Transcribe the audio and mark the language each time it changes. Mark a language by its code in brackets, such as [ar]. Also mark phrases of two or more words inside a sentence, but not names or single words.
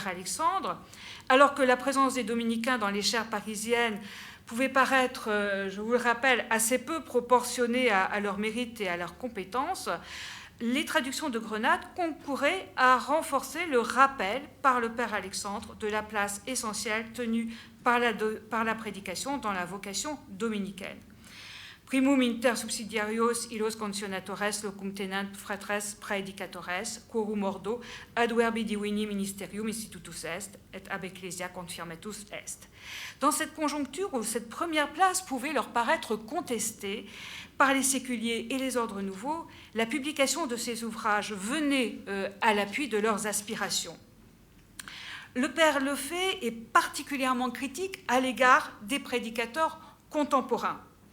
[fr] Alexandre, alors que la présence des dominicains dans les chaires parisiennes pouvait paraître, je vous le rappelle, assez peu proportionnée à leur mérite et à leurs compétences, les traductions de Grenade concouraient à renforcer le rappel par le père Alexandre de la place essentielle tenue par la prédication dans la vocation dominicaine. [la] Primum inter subsidiarios illos concionatores locum tenent fratres praedicatores, quorum ordo ad verbi divini ministerium institutus est, et ab ecclesia confirmatus est. [fr] Dans cette conjoncture où cette première place pouvait leur paraître contestée par les séculiers et les ordres nouveaux, la publication de ces ouvrages venait à l'appui de leurs aspirations. Le père Lefay est particulièrement critique à l'égard des prédicateurs contemporains.